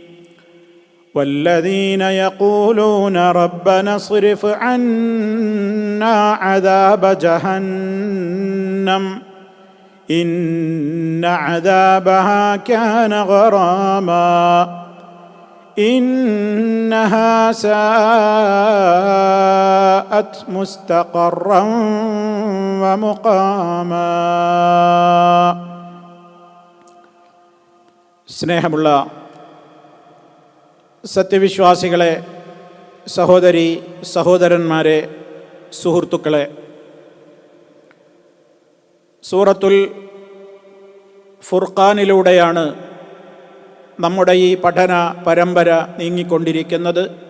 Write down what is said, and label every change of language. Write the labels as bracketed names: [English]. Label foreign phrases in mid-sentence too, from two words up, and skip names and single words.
[Arabic] والذين يقولون ربنا اصرف عنا عذاب جهنم إن عذابها كان غراما إنها ساءت مستقرا ومقاما. [Malayalam] സ്നേഹമുള്ള സത്യവിശ്വാസികളെ, സഹോദരി സഹോദരന്മാരെ, സുഹൃത്തുക്കളെ, സൂറത്തുൽ ഫുർഖാനിലൂടെയാണ് നമ്മുടെ ഈ പഠന പരമ്പര നീങ്ങിക്കൊണ്ടിരിക്കുന്നത്.